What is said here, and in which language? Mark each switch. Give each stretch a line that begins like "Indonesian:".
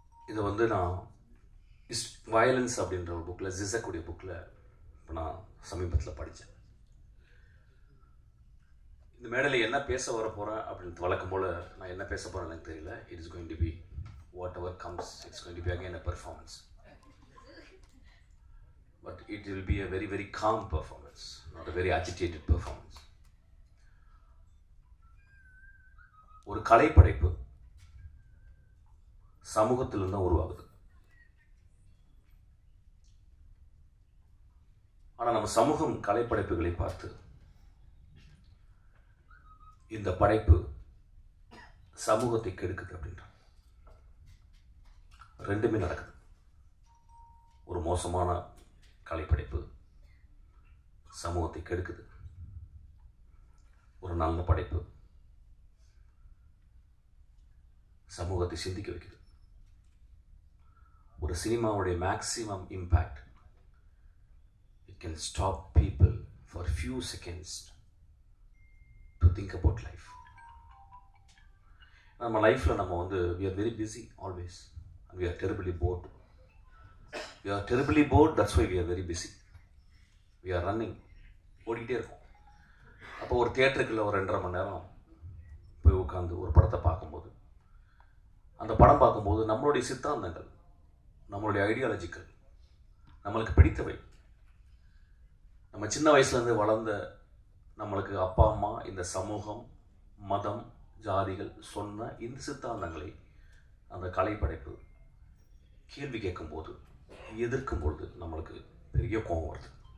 Tamil: இதை வந்து non violence அப்படின்ற ஒரு புக்கில், ஜிசக்குடைய புக்கில் இப்போ நான் சமீபத்தில் படித்தேன். இந்த மேடையில் என்ன பேச வர போகிறேன் அப்படின்னு வழக்கம் போல் நான் என்ன பேச போகிறேன்னு எனக்கு தெரியல.
English: It is going to be whatever comes, it's going to be again a performance. But it will be a very, very calm performance, not a very agitated performance.
Tamil: ஒரு கலைப்படைப்பு சமூகத்திலிருந்து தான் உருவாகுது. ஆனால் நம்ம சமூகம் கலைப்படைப்புகளை பார்த்து இந்த படைப்பு சமூகத்தை கெடுக்குது அப்படின்ற ரெண்டுமே நடக்குது. ஒரு மோசமான கலைப்படைப்பு சமூகத்தை கெடுக்குது, ஒரு நல்ல படைப்பு சமூகத்தை சிந்திக்க வைக்குது. ஒரு சினிமாவுடைய maximum impact,
English: it can stop people for few seconds to think about life.
Tamil: நம்ம லைஃப்பில் நம்ம வந்து
English: we are very busy always and we are terribly bored. We are terribly bored, that's why we are very busy. We are running,
Tamil: ஓடிக்கிட்டே இருக்கும். அப்போ ஒரு தியேட்டருக்குள்ள ஒரு 2.5 மணி நேரம் போய் உட்காந்து ஒரு படத்தை பார்க்கும்போது, அந்த படம் பார்க்கும்போது நம்மளுடைய சித்தாந்தங்கள், நம்மளுடைய ஐடியாலஜிக்கள், நம்மளுக்கு பிடித்தவை, நம்ம சின்ன வயசுலேருந்து வளர்ந்த நம்மளுக்கு அப்பா அம்மா, இந்த சமூகம், மதம், ஜாதிகள் சொன்ன இந்த சித்தாந்தங்களை அந்த கலைப்படைப்பு கேள்வி கேட்கும்போது, எதிர்க்கும்பொழுது நம்மளுக்கு பெரிய கோபம் வருது.